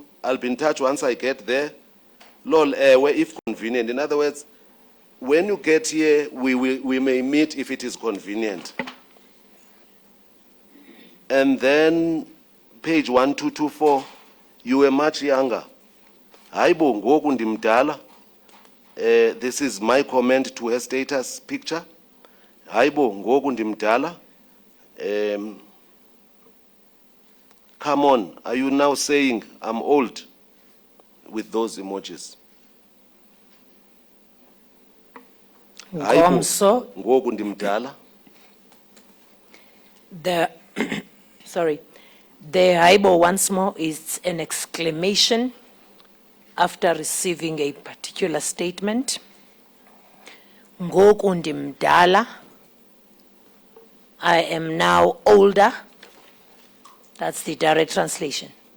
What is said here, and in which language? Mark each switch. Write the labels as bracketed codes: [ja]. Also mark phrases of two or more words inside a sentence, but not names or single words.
[en] I'll be in touch once I get there. Lol, if convenient. In other words, when you get here, we may meet if it is convenient. And then, page 1224, you were much younger. [xh] Haibo ngoku ndimdala. [en] This is my comment to her status picture. [xh] Haibo ngoku ndimdala. [en] Come on, are you now saying I'm old with those emojis? [xh] Ngomso. Ngoku ndimdala. [en] The sorry, the haibo once more is an exclamation after receiving a particular statement. [xh] Ngoku ndimdala. [en] I am now older. That's the direct translation.